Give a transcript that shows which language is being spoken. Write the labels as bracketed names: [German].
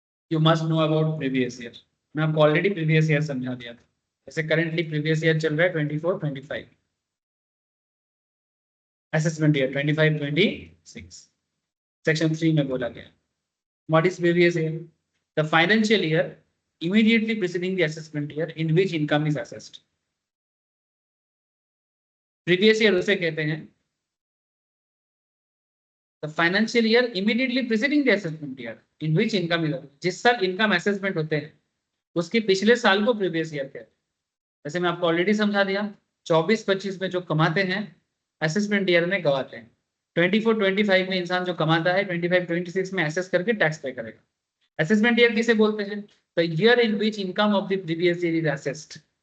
[English] You must know about previous year. [Hindi] मैं आपको already previous year समझा दिया था। जैसे करंटली प्रीवियस ईयर चल रहा है 24-25, असेसमेंट ईयर 25-26, सेक्शन 3 में बोला गया। [English] What is previous year? The financial year immediately preceding the assessment year in which income is assessed. Previous year [Hindi] उसे कहते हैं [English] the financial year immediately preceding the assessment year in which income is assessed. [Hindi] जिस साल income assessment होते हैं उसके पिछले साल को प्रीवियस ईयर कहते हैं। जैसे मैं आपको ऑलरेडी समझा दिया, 24-25 में जो कमाते हैं असेसमेंट ईयर में गवाते हैं। 24-25 में इंसान जो कमाता है 25-26 में असेस करके टैक्स पे करेगा। असेसमेंट ईयर किसे बोलते हैं? [English] The year in which income of the previous year is assessed.